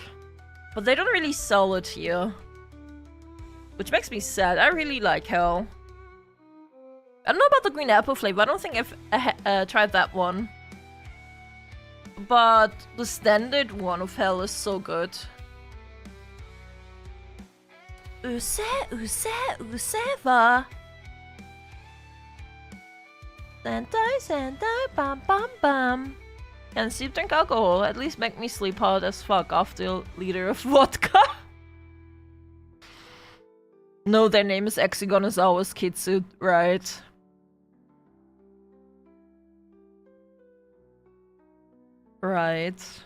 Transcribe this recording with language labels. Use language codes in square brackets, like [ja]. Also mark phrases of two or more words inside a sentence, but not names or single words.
[en] But they don't really sell it here. Which makes me sad. I really like Hell. I don't know about the green apple flavor. I don't think I've tried that one. But the standard one of Hell is so good. Useva. Sandai, bam bam bam. Can sleep drink alcohol? At least make me sleep hard as fuck after a liter of vodka. No, their name is Hexagonosaurus Kitsu, right? Right.